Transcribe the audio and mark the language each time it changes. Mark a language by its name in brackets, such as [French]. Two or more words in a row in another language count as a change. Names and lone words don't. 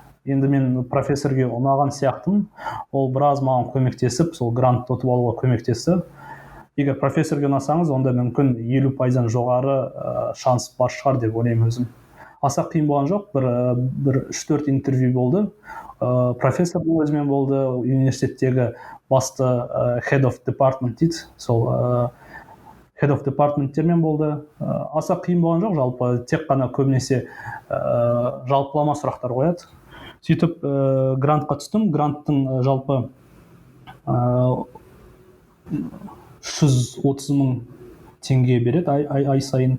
[Kazakh] Енді мен профессорге ұнаған сияқтымын, ол біраз маған көмектесіп, сол грант ұтып алуға көмектесті. Егер профессорге ұнасаңыз, онда мүмкін 50%-дан жоғары шанс бар шығар деп ойлаймын өзім. Аса қиын болған жоқ, бір 3-4 интервью болды. Профессордың өзімен болды, университеттегі басты [English] head of department [Kazakh] дейді, сол head of departmentтермен болды. Аса қиын болған жоқ, жалпы тек қана көбінесе жалпылама сұрақтар қояды. Сөйтіп грантқа түстім. Гранттың жалпы 330 мың теңге береді ай сайын.